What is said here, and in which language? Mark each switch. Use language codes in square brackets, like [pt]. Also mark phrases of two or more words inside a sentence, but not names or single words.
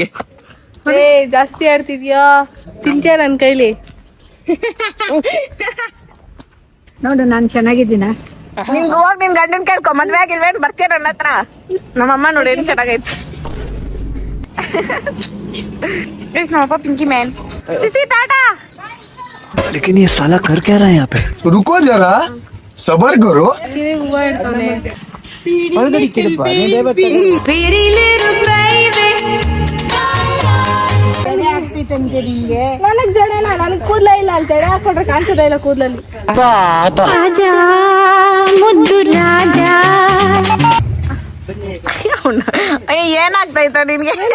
[kn] ಜಾಸ್ತಿ ಆಡ್ತಿದ್ಯಾ, ತಿಂತ್ಯಾ ನನ್ ಕೈಲಿ. ನೋಡು ನಾನು ಚೆನ್ನಾಗಿದ್ದೀನ. ನಿನ್ ಹೋಗ್ ನಿನ್ ಗಂಡನ್ ಕೇಳ್ಕೊ, ಮದ್ವೆ ಆಗಿಲ್ವೇನ್, ಬರ್ತೀಯ ನನ್ನ ಹತ್ರ. ನಮ್ಮಮ್ಮ ನೋಡಿ ಏನ್ ಚೆನ್ನಾಗೈತಿ. ನಮ್ಮಪ್ಪ ಪಿಂಕಿ ಮ್ಯಾನ್. ಸಿಸಿ ಟಾಟಾ. [hi] लेकिन ये साला कर क्या रहा है यहाँ पे? रुको जरा, सबर करो. [kn] ಹೂವ ಇಡ್ತಾನೆ. ನನಗ್ ಜಡೆನ, ನನಗ್ ಕೂದ್ಲ ಇಲ್ಲ. ಅಲ್ಲಿ ಜಡೆ ಹಾಕೊಂಡ್ರೆ ಕಾಣಿಸೋದೇ ಇಲ್ಲ ಕೂದ್ಲಲ್ಲಿ. ಏನಾಗ್ತಾಯ್ತ ನಿನ್ಗೆ?